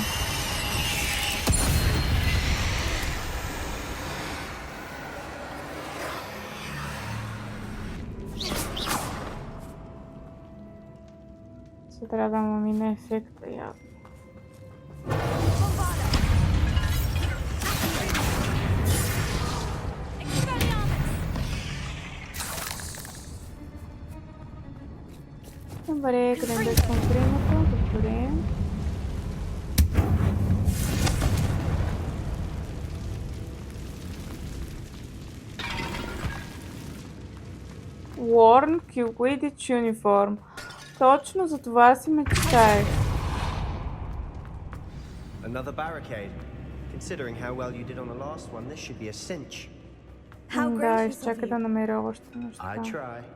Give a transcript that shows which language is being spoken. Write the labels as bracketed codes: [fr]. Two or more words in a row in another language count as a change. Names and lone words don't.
[bg] Се трябва да му мине ефекта явно. Добре, къде да конкретното? Добре. [en] Worn Quidditch uniform. [bg] Точно за това си мечтаех. [en] Another barricade. Considering how well you did on the last one, this should be a cinch. [bg] Да, изчакай да намеря още неща. [en] I try.